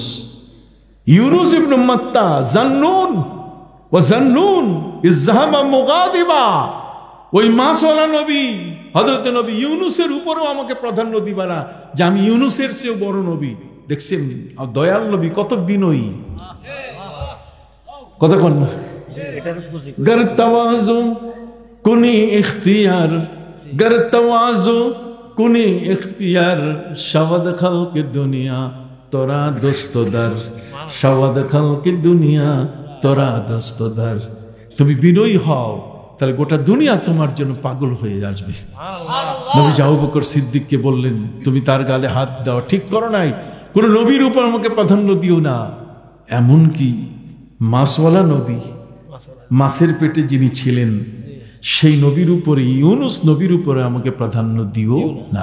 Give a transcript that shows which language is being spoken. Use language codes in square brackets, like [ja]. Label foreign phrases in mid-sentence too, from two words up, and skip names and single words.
[ar] يونس ابن متى ذا النون وذا النون إذ ذهب مغاضبا, [bn] ওই মাসওয়ালা নবী হযরত নবী ইউনুসের উপরেও আমাকে প্রাধান্য দিবা না, যে আমি ইউনুসের চেয়েও বড় নবী। দেখছেন দয়াল নবী কত বিনয়ী, কথা কোন না। [fa] گر تواضع کنی اختیار، گر تواضع کنی اختیار, شود خلق دنیا ترا دوستدار، شود خلق دنیا ترا دوستدار. [bn] তুমি বিনয়ী হও, তাহলে গোটা দুনিয়া তোমার জন্য পাগল হয়ে আসবে। নবী আবু বকর সিদ্দিককে বললেন, তুমি তার গালে হাত দাও, ঠিক করো নাই, কোন নবীর উপর আমাকে প্রাধান্য দিও না। এমনকি মাসওয়ালা নবী, মাছের পেটে যিনি ছিলেন, সেই নবীর উপরে, ইউনুস নবীর উপরে আমাকে প্রাধান্য দিও না।